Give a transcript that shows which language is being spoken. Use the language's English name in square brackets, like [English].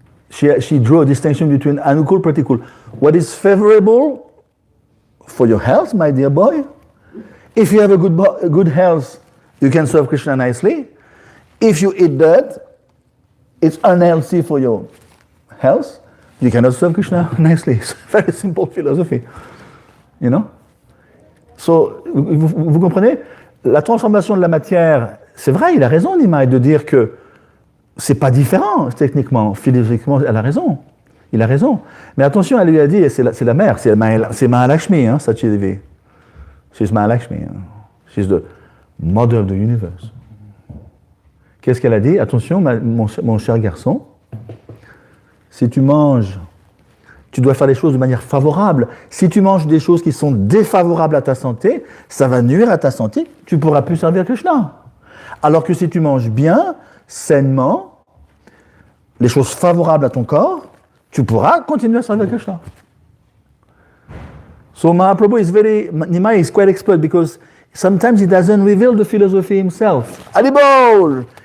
[English] She drew a distinction between Anukul Pratikul. What is favorable for your health, my dear boy? If you have a good health, you can serve Krishna nicely. If you eat dirt, it's unhealthy for your health. You cannot serve Krishna nicely. It's a very simple philosophy. You know? So, [French] vous comprenez? La transformation de la matière, c'est vrai, il a raison, Nimai, de dire que c'est pas différent, techniquement, philosophiquement, elle a raison. Il a raison. Mais attention, elle lui a dit, et c'est la mère, c'est Mahalakshmi, hein, Sachidevi. [English] She's Mahalakshmi. Hein. She's the mother of the universe. [French] Qu'est-ce qu'elle a dit? Attention, mon cher garçon, si tu manges, tu dois faire les choses de manière favorable. Si tu manges des choses qui sont défavorables à ta santé, ça va nuire à ta santé, tu ne pourras plus servir Krishna. Alors que si tu manges bien, sainement, les choses favorables à ton corps, tu pourras continuer à servir Krishna. [English] So Mahaprabhu Nimai is quite expert because sometimes he doesn't reveal the philosophy himself. Adibol!